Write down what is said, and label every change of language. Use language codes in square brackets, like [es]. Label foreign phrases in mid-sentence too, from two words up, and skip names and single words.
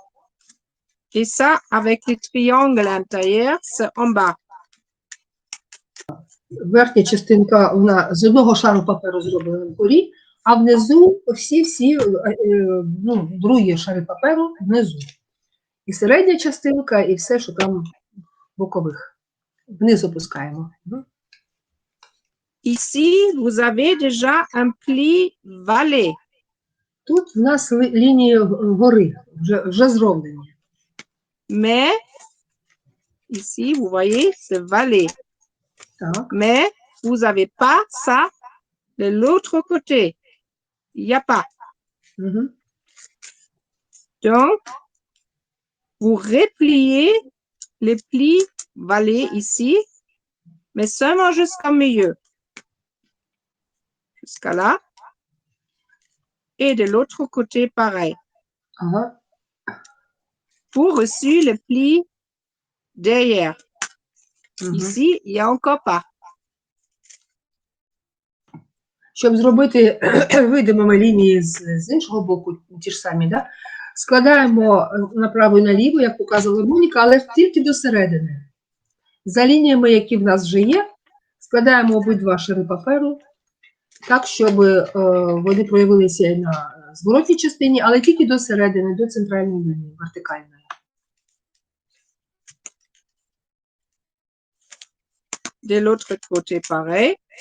[fr] Et ça, avec les triangles à l'intérieur, c'est en bas. [uk] Верхня частинка, вона з одного шару паперу зроблена вгорі, а внизу всі другі шари паперу внизу. І середня частинка, і все, що там бокових. Вниз опускаємо. [fr] Ici, vous avez déjà un pli valet. [uk] Тут в нас лінії гори вже зроблені. [fr] Mais, ici, vous voyez, c'est valet. [uk] Так. [fr] Mais, vous n'avez pas ça de l'autre côté. Il n'y a pas. [uk] Угу. [fr] Donc, vous repliez les plis valets ici, mais seulement jusqu'au milieu. Jusqu'à là. Et de l'autre côté, pareil. [uk] Ага. [fr] Pour reçu le pli derrière. [uk] Угу. [fr] Ici, il n'y a encore pas. [uk] Щоб зробити видимими лінії з іншого боку, ті ж самі, да? Складаємо направо і наліво, як показувала Моніка, але тільки до середини. За лініями, які в нас вже є, складаємо обидва шари паперу, так, щоб вони проявилися на зворотній частині, але тільки до середини, до центральної лінії, вертикальної. [fr] De l'autre côté, pareil.